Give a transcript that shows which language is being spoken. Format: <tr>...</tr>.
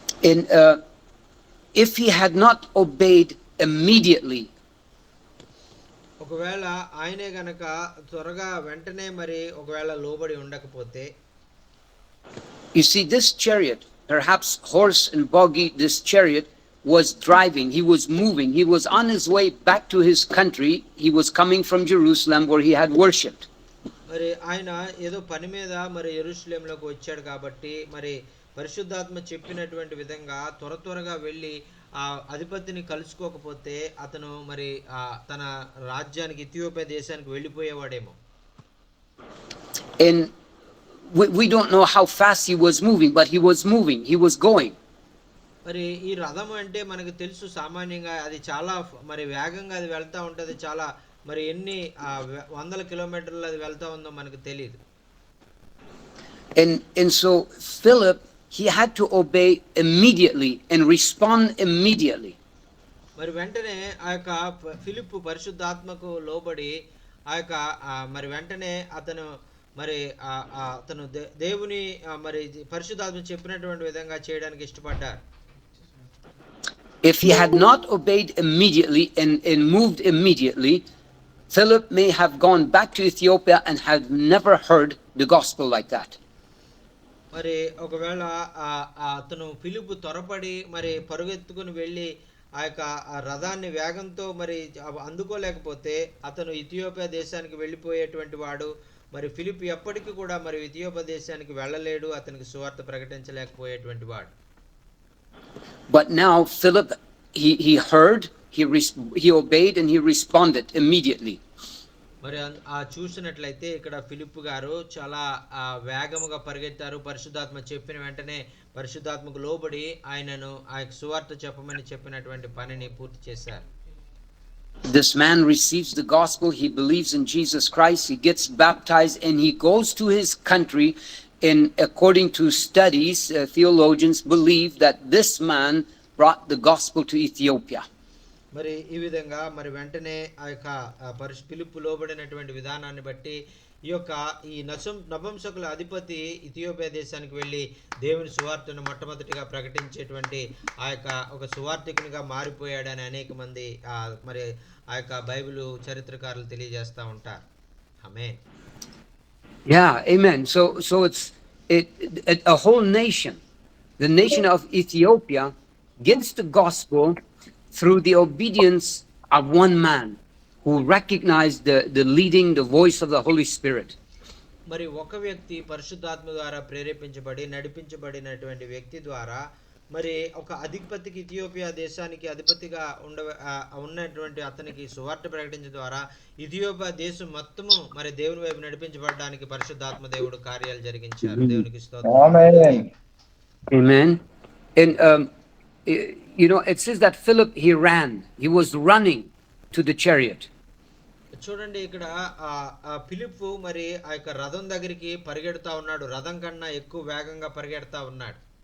<en>In if he had not obeyed immediately,</en> <te>ఒకవేళ ఆయనే గనక త్వరగా వెంటనే మరి ఒకవేళ లోబడి ఉండకపోతే,</te> <en>you see, this chariot, perhaps horse and buggy, this chariot was driving, he was moving, he was on his way back to his country. He was coming from Jerusalem where he had worshipped.</en> <te>మరి ఆయన ఏదో పని మీద మరి యెరూషలేములోకి వచ్చాడు కాబట్టి మరి పరిశుద్ధాత్మ చెప్పినటువంటి విధంగా త్వరగా వెళ్ళి ఆ అధిపతిని కలుసుకోకపోతే అతను మరి తన రాజ్యానికి ఇథియోపియా దేశానికి వెళ్ళిపోయేవాడేమో.</te> <en>And we don't know how fast he was moving, but he was moving, he was going.</en> <te>మరి ఈ రథం అంటే మనకు తెలుసు సామాన్యంగా అది చాలా మరి వేగంగా అది వెళ్తా ఉంటది. చాలా మరి ఎన్ని వందల కిలోమీటర్లు అది వెళ్తా ఉందో మనకు తెలియదు.</te> <en>And so Philip, he had to obey immediately and respond immediately.</en> <te>మరి వెంటనే ఆ యొక్క ఫిలిప్పు పరిశుద్ధాత్మకు లోబడి ఆ యొక్క మరి వెంటనే అతను మరి అతను దేవుని మరి పరిశుద్ధాత్మ చెప్పినటువంటి విధంగా చేయడానికి ఇష్టపడ్డారు.</te> <en>If he had not obeyed immediately and moved immediately, Philip may have gone back to Ethiopia and had never heard the gospel like that.</en> <te>మరి ఒకవేళ అతను ఫిలిప్పు త్వరపడి మరి పరుగెత్తుకుని వెళ్ళి ఆ యొక్క రథాన్ని వేగంతో మరి అందుకోలేకపోతే అతను ఇథియోపియా దేశానికి వెళ్ళిపోయేటువంటి వాడు. మరి ఫిలిప్ ఎప్పటికీ కూడా మరి ఇథియోపియా దేశానికి వెళ్ళలేడు, అతనికి సువార్త ప్రకటించలేకపోయేటువంటి వాడు.</te> <en>But now Philip, he heard, he obeyed, and he responded immediately.</en> <te>మరి చూసినట్లయితే ఇక్కడ ఫిలిప్ గారు చాలా వేగముగా పరిగెత్తారు. పరిశుద్ధాత్మ చెప్పిన వెంటనే పరిశుద్ధాత్మకు లోబడి ఆయనను ఆ సువార్త చెప్పమని చెప్పినటువంటి పనిని పూర్తి చేశారు.</te> <en>This man receives the gospel, he believes in Jesus Christ, he gets baptized, and he goes to his country. And according to studies, theologians believe that this man brought the gospel to Ethiopia.</en> <te>మరి ఈ విధంగా మరి వెంటనే ఆ యొక్క ఫిలిప్పు లోబడినటువంటి విధానాన్ని బట్టి ఈ యొక్క ఈ నపుంసకుల అధిపతి ఇథియోపియా దేశానికి వెళ్ళి దేవుని సువార్తను మొట్టమొదటిగా ప్రకటించేటువంటి ఆ యొక్క ఒక సువార్తికునిగా మారిపోయాడని అనేక మంది మరి ఆ యొక్క బైబిల్ చరిత్రకారులు తెలియజేస్తూ ఉంటారు. ఆమేన్.</te> <en>Yeah, amen. So it's a whole nation, the nation of Ethiopia, gets the gospel through the obedience of one man who recognized the leading, the voice of the Holy Spirit.</en> <te>మరి ఒక వ్యక్తి పరిశుద్ధాత్మ ద్వారా ప్రేరేపించబడి నడిపించబడినటువంటి వ్యక్తి ద్వారా మరి ఒక అధిపతికి ఇథియోపియా దేశానికి అధిపతిగా ఉన్నటువంటి అతనికి సువార్త ప్రకటించడం ద్వారా ఇథియోపియా దేశం మొత్తము మరి దేవుని వైపు నడిపించబడడానికి పరిశుద్ధాత్మ దేవుడు కార్యాలు జరిగించారు. దేవునికి స్తోత్రం. ఆమేన్.</te> <en>Amen. And you know, it says that Philip, he ran, he was running to the chariot.</en> <te>చూడండి ఇక్కడ ఫిలిప్పు మరి ఆ యొక్క రథం దగ్గరికి పరిగెడతా ఉన్నాడు. రథం కన్నా ఎక్కువ వేగంగా పరిగెడతా ఉన్నాడు.</te>